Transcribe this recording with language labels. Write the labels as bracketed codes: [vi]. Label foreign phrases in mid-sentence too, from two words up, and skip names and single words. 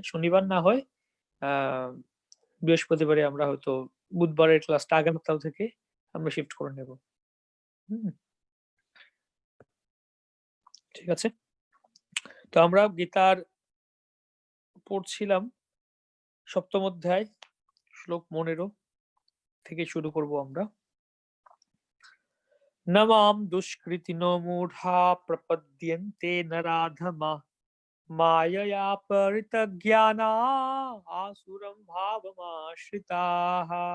[bn] শনিবার না হয় আ বৃহস্পতিবারে আমরা হয়তো বুধবারের ক্লাসটা আগের সপ্তাহ থেকে আমরা শিফট করে নেব। হুম? ঠিক আছে? তো আমরা গীতার পড়ছিলাম ৭ম অধ্যায়, শ্লোক 15 থেকে শুরু করব আমরা। [sa] न मां दुष्कृतिनो मूढा प्रपद्यन्ते नराधमा मायया परितज्ञाना आसुरं भावमाश्रिताः।